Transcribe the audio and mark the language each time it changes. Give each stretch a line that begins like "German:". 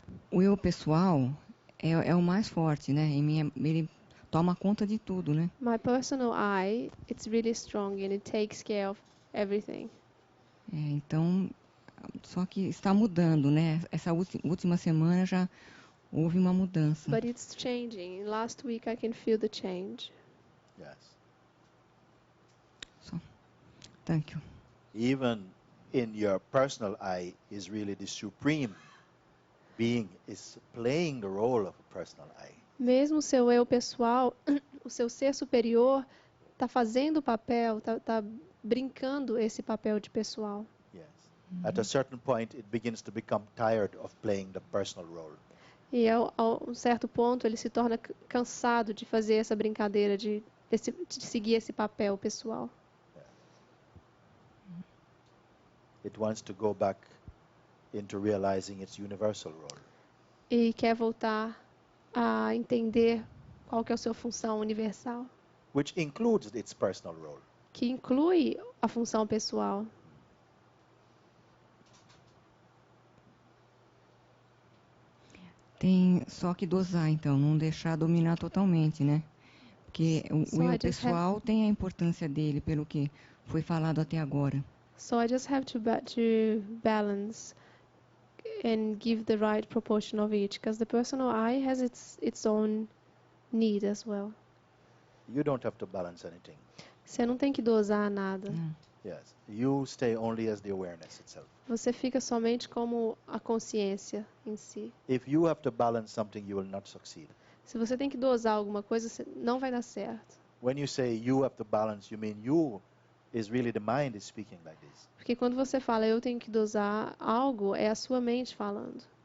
Portuguese: O eu pessoal é o mais forte, né? Ele toma conta de tudo, né?
English: My personal I, it's really strong and it takes care of everything.
Portuguese: Então, só que está mudando, né? Essa última semana já houve uma mudança.
English: But it's changing. Last week I can feel the change. Yes. Thank you. Even in your personal I is really the supreme being is playing the role of a personal I.
Portuguese: Mesmo o seu eu pessoal, o seu ser superior está fazendo o papel, tá brincando esse papel de pessoal.
English: Yes. At a certain point it begins to become tired of playing the personal role.
Portuguese: E a um certo ponto ele se torna cansado de fazer essa brincadeira, de seguir esse papel pessoal.
English: It wants to go back into realizing its universal role.
Portuguese: E quer voltar a entender qual que é a sua função universal,
English: Which includes its personal role.
Portuguese: que inclui a função pessoal. Tem só que dosar, então, não deixar dominar totalmente, né? Porque o eu pessoal tem a importância dele, pelo que foi falado até agora.
English: So I just have to balance and give the right proportion of each, because the personal I has its own need as well. You don't have to balance anything.
Portuguese: Você não tem que dosar nada.
English: Yes. You stay only as the awareness itself.
Portuguese: Você fica somente como a consciência em si.
English: If you have to balance something, you will not succeed.
Portuguese: Se você tem que dosar alguma coisa, não vai dar certo.
English: When you say you have to balance, you mean you is really the mind is speaking like this.
Portuguese: Porque quando você fala eu tenho que dosar algo, é a sua mente falando.